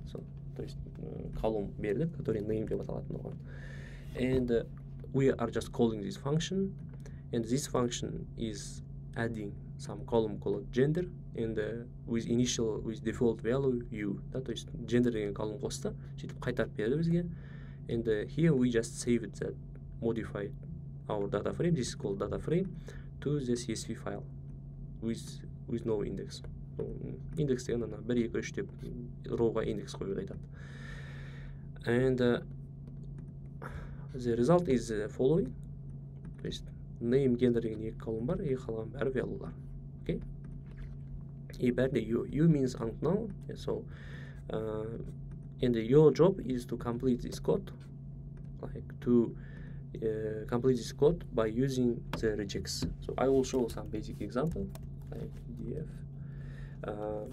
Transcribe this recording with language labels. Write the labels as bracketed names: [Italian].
[English] So то есть column [Kazakh] бердік, [English] который name [Kazakh] деп аталатын оған, [English] and we are just calling this function, and this function is adding some column called gender, and with default value u, [Kazakh] да, то есть gender деген column қосты, сөйтіп қайтарып берді бізге, [English] and here we just saved that modified our data frame, this is called data frame, to the CSV file with no index. [Kazakh] So, index деген ана 1 2 3 деп rowға индекс қоюды айтады. [English] And the result is following. [Kazakh] То есть name, gender деген 2 колумн бар, и қалған бәрі value'лар. [English] Okay? [Kazakh] И бәрі [English] u means unknown. So and your job is to complete this code, like to complete this code by using the regex. So I will show some basic example, like df.